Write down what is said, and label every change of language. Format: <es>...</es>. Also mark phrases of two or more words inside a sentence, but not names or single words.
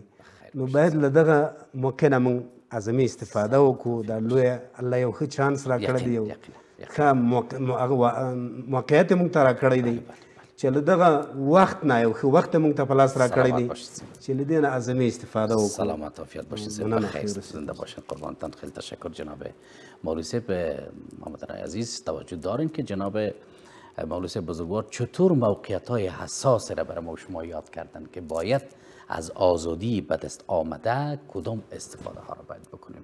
<ps>نو باید له دغه موقع نه موږ اعظمي استفاده وکړو. دا لویه الله یو ښه چانس راکړی دی، یو ښه موقعیت یې موږ ته راکړی دی چې له دغه وخت نه یو ښه وخت موږ ته په لاس راکړی دی چې له دې نه اعظمي استفاده وکړو.</ps> <fa>سلامت عافیت باشید صاحب، بخیر زنده باشید، قربانتان. خیلی تشکر جناب مولوی صاحب. محمد رای عزیز توجه دارین که جناب مولوی صاحب بزرگوار چطور موقعیت های حساس را برای ما شما یاد کردن که باید از آزادی به دست آمده کدام استفاده ها را باید بکنیم.</fa>